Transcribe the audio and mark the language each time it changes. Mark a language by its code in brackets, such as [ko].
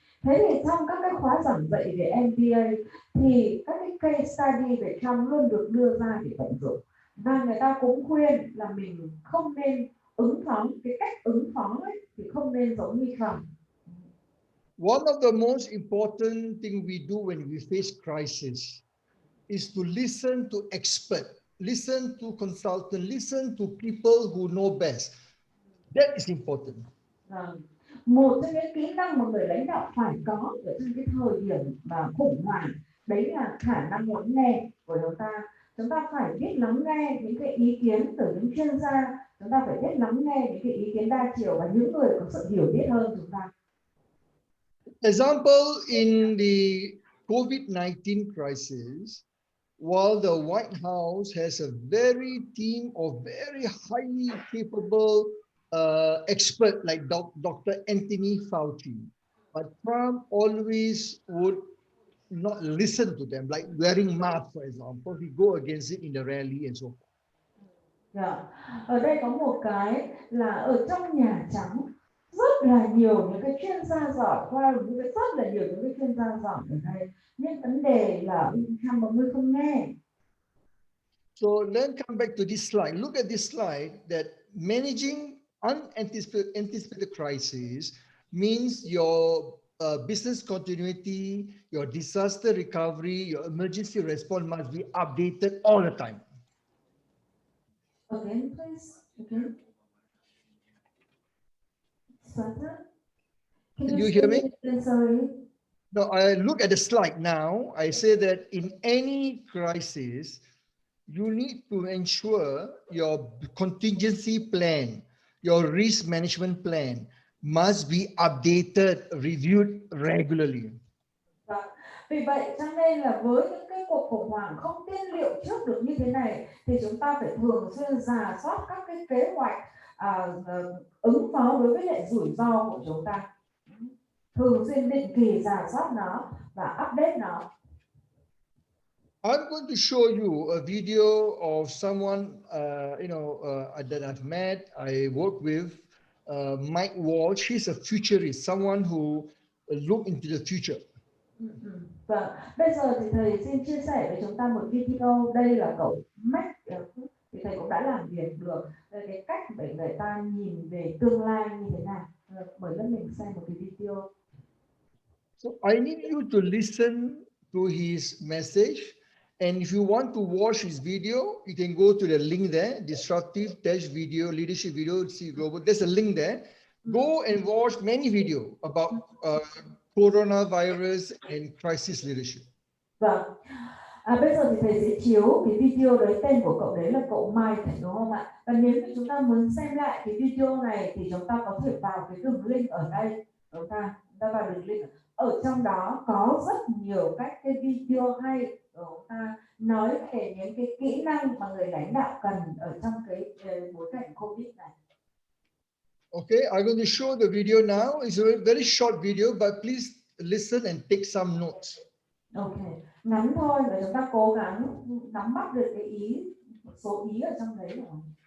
[vi] Thế thì trong các cái khóa giảng dạy về MBA thì các cái case study về Trump luôn được đưa ra để tận dụng. Và người ta cũng khuyên là mình không nên ứng phó, cái cách ứng phó ấy thì không nên giống như Trump. [en] One of the most important thing we do when we face crisis is to listen to experts, listen to consultants, listen to people who know best. That is important. [vi] Một trong những kỹ năng mà người lãnh đạo phải có ở trong cái thời điểm mà khủng hoảng đấy là khả năng lắng nghe của chúng ta. Chúng ta phải biết lắng nghe những cái ý kiến từ những chuyên gia, chúng ta phải biết lắng nghe những cái ý kiến đa chiều và những người có sự hiểu biết hơn chúng ta. [en] Example, in the COVID-19 crisis, while the White House has a very team of very highly capable experts like Dr. Anthony Fauci, but Trump always would not listen to them, like wearing masks, for example. He go against it in the rally and so forth. [vi] Ở đây có một cái là ở trong Nhà Trắng rất là nhiều những cái chuyên gia giỏi, rất là nhiều những cái chuyên gia giỏi ở đây, nhưng vấn đề là Trump mọi người không nghe. [en] So then come back to this slide. Look at this slide that managing unanticipated crisis means your business continuity, your disaster recovery, your emergency response must be updated all the time. Again, please. Again. Can you hear me? Sorry. No, I look at the slide now. I say that in any crisis, you need to ensure your contingency plan, your risk management plan must be updated, reviewed regularly. [vi] Vì vậy cho nên là với những cái cuộc khủng hoảng không tiên liệu trước được như thế này thì chúng ta phải thường xuyên rà soát các cái kế hoạch ứng phó đối với lại rủi ro của chúng ta, thường xuyên định kỳ rà soát nó và update nó. [en] I'm going to show you a video of someone that I've met. I work with Mike Walsh. He's a futurist, someone who look into the future. [vi] Và bây giờ thì thầy xin chia sẻ với chúng ta một video. Đây là cậu Mike, thì thầy cũng đã làm việc được cái cách để người ta nhìn về tương lai như thế nào. Mời lớp mình xem một cái video. [en] So I need you to listen to his message. And if you want to watch his video, you can go to the link there, Disruptive video, leadership video, see global. There's a link there. Go and watch many videos about coronavirus and crisis leadership. [vi] Vâng. Bây giờ thì thầy sẽ chiếu cái video đấy, tên của cậu đấy là cậu Mike, đúng không ạ? Và nếu như chúng ta muốn xem lại cái video này thì chúng ta có thể vào cái đường link ở đây. Chúng ta vào đường link. Ở trong đó có rất nhiều các cái video hay chúng ta nói về những cái kỹ năng mà người lãnh đạo cần ở trong cái bối cảnh Covid này. [en] Okay, I'm going to show the video now. It's a very short video, but please listen and take some notes. [vi] Okay, ngắn thôi và chúng ta cố gắng nắm bắt được cái ý, một số ý ở trong đấy rồi.